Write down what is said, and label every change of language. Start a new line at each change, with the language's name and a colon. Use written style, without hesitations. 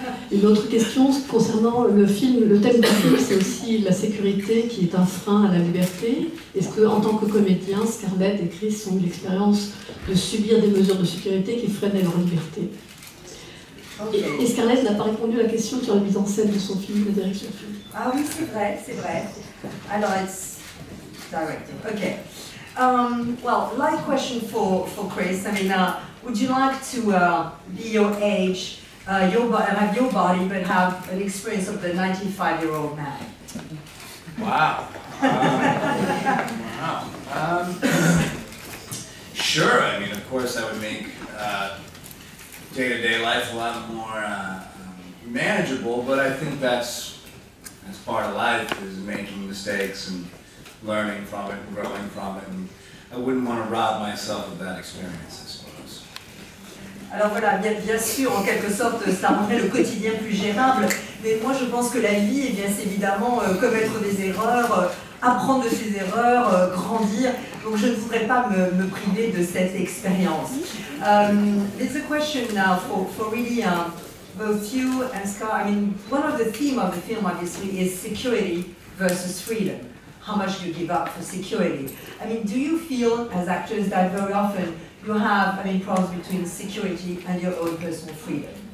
French: Une autre question concernant le film, le thème du film, c'est aussi la sécurité qui est un frein à la liberté. Est-ce qu'en tant que comédien, Scarlett et Chris ont eu l'expérience de subir des mesures de sécurité qui freinaient leur liberté? Okay. Et Scarlett n'a pas répondu à la question sur la mise en scène de son film, la direction du film. Ah oui, c'est vrai, c'est vrai.
English: Alors, it's directing. Okay. Well, light question for Chris. I mean, would you like to be your age, have your body, but have an experience of the 95-year-old man? Wow. Wow. Sure. I mean, of course, that would make day-to-day life a lot more manageable, but I think that's part of life, is making mistakes and learning from it and growing from it, and I wouldn't want to rob myself of that experience, I suppose.
French: Alors voilà, bien sûr, en quelque sorte, ça rendrait le quotidien plus gérable, mais moi je pense que la vie, eh bien, c'est évidemment commettre des erreurs, apprendre de ses erreurs, grandir, donc je ne voudrais pas me priver de cette expérience.
English: It's a question now for really both you and Scar. I mean, one of the themes of the film, obviously, is security versus freedom. How much do you give up for security? I mean, do you feel, as actors, that very often you have, problems between security and your own personal freedom?